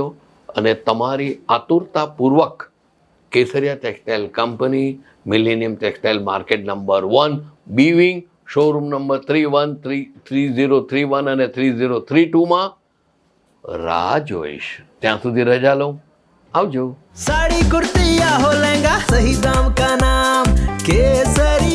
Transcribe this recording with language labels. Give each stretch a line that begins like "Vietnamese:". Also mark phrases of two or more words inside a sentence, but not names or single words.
Gujarati: અને તમારી આતુરતાપૂર્વક કેસરિયા ટેક્સટાઇલ કંપની, મિલેનિયમ ટેક્સટાઇલ માર્કેટ નંબર 1, બી વિંગ, શોરૂમ નંબર 3031 અને 3032માં રાહ જોઈશ. ત્યાં સુધી રજા લઉં. આવજો.
Hindi: साड़ी कुर्ती या हो लहंगा, सही दाम का नाम केसर।